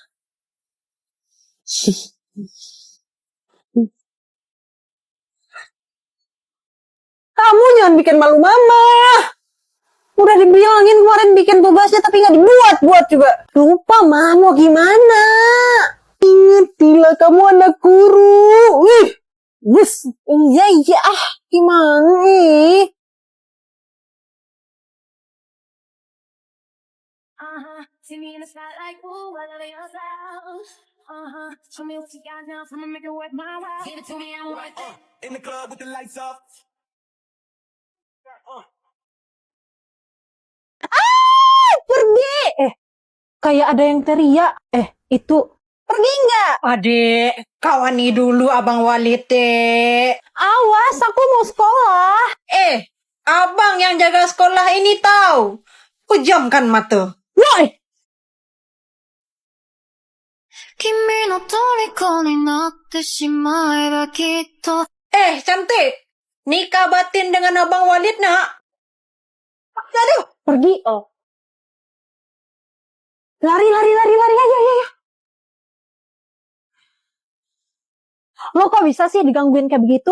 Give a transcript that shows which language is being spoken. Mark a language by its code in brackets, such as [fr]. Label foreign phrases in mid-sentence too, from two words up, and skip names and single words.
[id] Kamu jangan bikin malu Mama. Udah dibilangin kemarin bikin tugasnya tapi nggak dibuat-buat juga. Lupa, Ma, mau gimana? Ingetilah kamu anak guru. Wih. Yes, iya, gimana nih? [en] See me in the spotlight, ooh, I love yourself. Show me what you got now, so I'ma make it worth my while. Give it to me, I'm worth it. In the club with the lights off. [id] Pergi! Kayak ada yang teriak. Itu pergi nggak? Adik, kawani dulu Abang Walite. Awas, aku mau sekolah. Abang yang jaga sekolah ini tahu. Pejamkan mata. Woi! [ja] 君の虜になってしまえばきっと [id] Cantik. Nikah batin dengan Abang Walid, nak. Aduh. Pergi. Oh. Lari. Ayo. Lo kok bisa sih digangguin kayak begitu?